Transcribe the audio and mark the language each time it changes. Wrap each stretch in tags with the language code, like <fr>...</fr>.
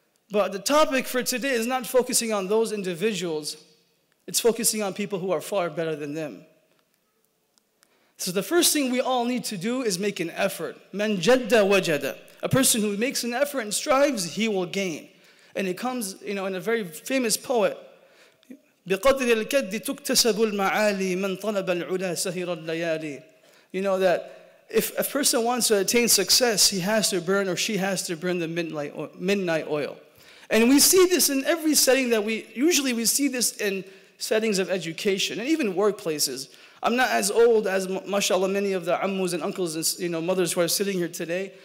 <en>But the topic for today is not focusing on those individuals, it's focusing on people who are far better than them. So the first thing we all need to do is make an effort.</en> <ar>Man jadda wajada.</ar> <en>A person who makes an effort and strives, he will gain. And it comes, in a very famous poet,</en> <ar>بقدر الكد تكتسب المعالي من طلب العلا سهر الليالي.</ar> <en>You know that if a person wants to attain success, he has to burn, or she has to burn the midnight oil. And we see this in every setting that we see this in settings of education and even workplaces. I'm not as old as, mashallah, many of the ammus and uncles and mothers who are sitting here today.</en>